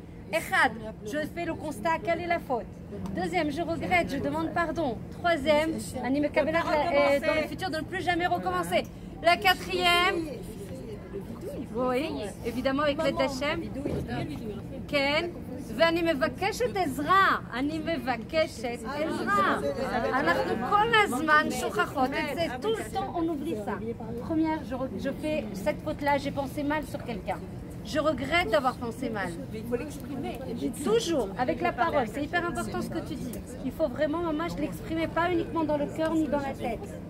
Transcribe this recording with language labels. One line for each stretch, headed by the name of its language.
French: Echad, je fais le constat, quelle est la faute? Deuxième, je regrette, je demande pardon. Troisième, Anime Kabbalah dans le futur de ne plus jamais recommencer. La quatrième, oui, évidemment avec l'aide d'Hachem.
Hebrew: Ken. ואני מבקשת עזרה, אני מבקשת עזרה. אנחנו כל הזמן שוכחות את זה,
French: tout le temps on oublie ça. Première, je fais cette faute-là, j'ai pensé mal sur quelqu'un. Je regrette d'avoir pensé mal. Il faut l'exprimer. Toujours, avec la parole, c'est hyper important ce que tu dis. Il faut vraiment, maman, je l'exprimer pas uniquement dans le cœur ni dans la tête.